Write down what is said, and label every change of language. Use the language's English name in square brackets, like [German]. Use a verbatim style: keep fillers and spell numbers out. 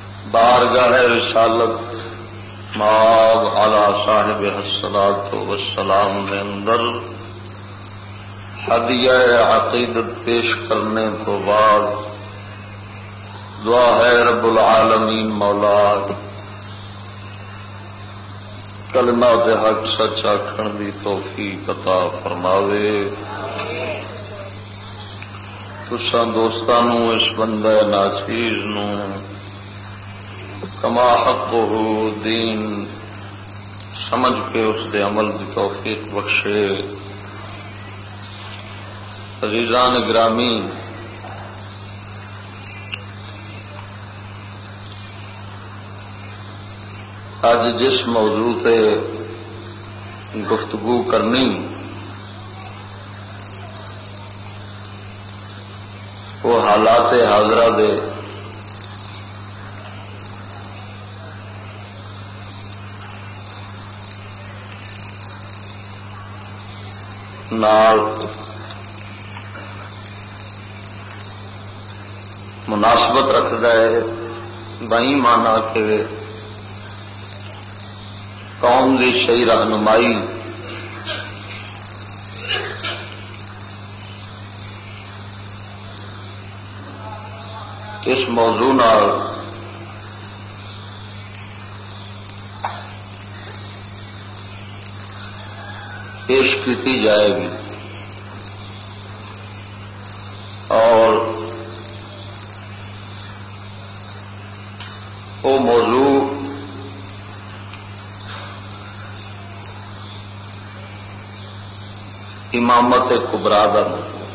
[Urdu] بارگاہ رسالت مآب علی صاحب الصلاۃ والسلام میں اندر ہدیہ عقیدت پیش کرنے کو بعد دعا ہے رب العالمین مولا کلمہ حق سچ آخر دی توفیق عطا فرماوے. [Punjabi] تساں دوستانوں اس بندہ ناچیز نو کما حقہ دین سمجھ کے اس دے عمل دی توفیق بخشے. [Urdu] عزیزان گرامی، آج جس موضوع تے گفتگو کرنی وہ حالات حاضرہ دے نال مناسبت رکھتا ہے. بہی مانا کہ قوم کی صحیح رہنمائی اس موضوع نال پیش کی جائے گی اور وہ موضوع امامت کبریٰ کا موضوع.